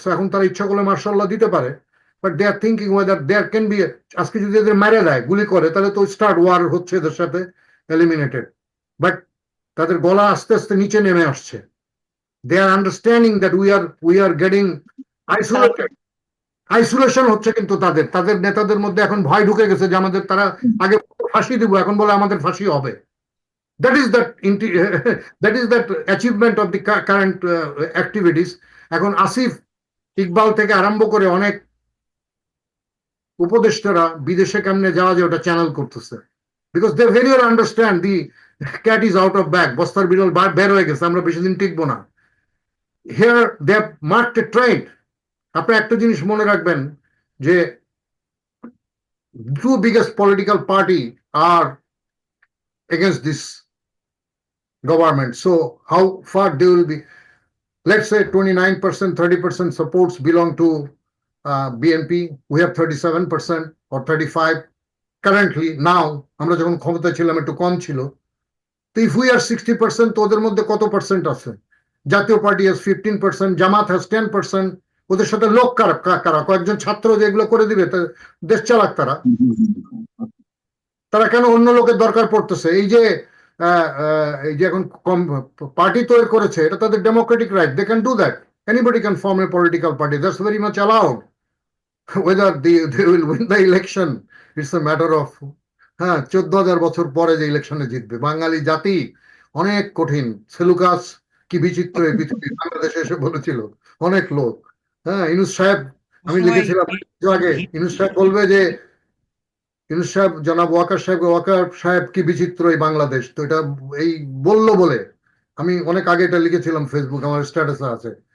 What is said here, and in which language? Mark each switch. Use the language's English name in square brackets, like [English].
[English] So [Bangla] এখন তারা ইচ্ছা করলে মার্শাল্লাহ দিতে পারে, [English] but they are thinking whether there can be [Bangla] আজকে যদি এদের মেরে দেয় গুলি করে তাহলে তো স্টার্ট ওয়ার হচ্ছে এদের সাথে, এলিমিনেটেড। বাট তাদের গলা আস্তে আস্তে নিচে নেমে আসছে। [English] they are understanding that we are getting isolated. [Bangla] Isolation হচ্ছে কিন্তু তাদের তাদের নেতাদের মধ্যে এখন ভয় ঢুকে গেছে যে আমাদের তারা আগে ফাঁসি দিব, এখন বলে আমাদের ফাঁসি হবে। [English] that is that that is that achievement of the current activities. [Bangla] এখন আসিফ ইকবাল থেকে আরম্ভ করে অনেক উপদেষ্টারা বিদেশে কেমনে যাওয়া যায় ওটা চ্যানেল করতেছে, [English] because they very well understand the cat is out of bag, [Bangla] বস্তার বিড়াল বের হয়ে গেছে, আমরা বেশি দিন টিকবো না। [English] Here they have marked a trend. [Bangla] আপনি একটা জিনিস মনে রাখবেন যে [English] two biggest political party are against this government. So how far they will be? Let's say 29%, 30% supports belong to BNP. We have 37% or 35 currently now. [Bangla] আমরা যখন ক্ষমতা ছিলাম একটু কম ছিল। তো [English] if we are 60%, [Bangla] তো ওদের মধ্যে কত পার্সেন্ট আছে? জাতীয় পার্টি [English] has 15%, [Bangla] জামাত [English] has 10%. [Bangla] ওদের সাথে লোক কারা কয়েকজন ছাত্র যেগুলো করে দিবে দেশ চালাক তারা। তারা কেন অন্য লোকের দরকার পড়তেছে? এই যে এখন পার্টি তৈরি করেছে, এটা তাদের Democratic right, [English] They can do that. Anybody can form a political party, that's very much allowed. whether they will win the election, it's a matter of, [Bangla] হ্যাঁ 14,000 বছর পরে যে ইলেকশনে জিতবে। বাঙালি জাতি অনেক কঠিন, সেলুকাস কি বিচিত্র এই পৃথিবী, বাংলাদেশে এসে বলেছিল অনেক লোক। হ্যাঁ ইউনূস সাহেব, আমি লিখেছিলাম আগে, ইউনূস সাহেব বলবে যে ইউনূস সাহেব, জনাব ওয়াকার সাহেব কি বিচিত্র এই বাংলাদেশ, তো এটা এই বললো বলে আমি অনেক আগে এটা লিখেছিলাম, ফেসবুক আমার স্ট্যাটাসে আছে।